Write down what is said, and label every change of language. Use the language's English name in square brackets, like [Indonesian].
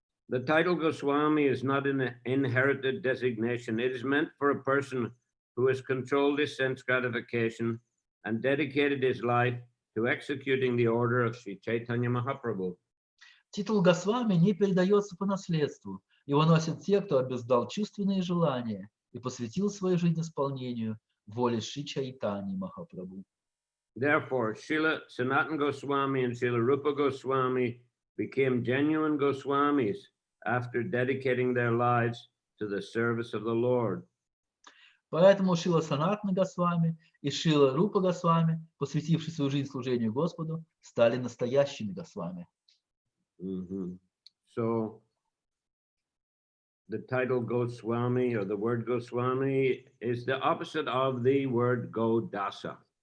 [English] The title Goswami is not an inherited designation. It is meant for a person who has controlled his sense gratification and dedicated his life to executing the order of Sri Chaitanya Mahaprabhu. [Russian] Титул Госвами не передается по наследству. Его носят те, кто обуздал чувственные желания и посвятил свою жизнь исполнению воли Шри Чайтаньи Махапрабху. [English] Therefore, Srila Sanatana Goswami and Srila Rupa Goswami became genuine Goswamis after dedicating their lives to the service of the Lord. [Russian] Поэтому Шила Санатана Госвами и Шила Рупа Госвами, посвятившие свою жизнь служению Господу, стали настоящими Госвами. [English] So the title Goswami or the word Goswami is the opposite of the word Godasa.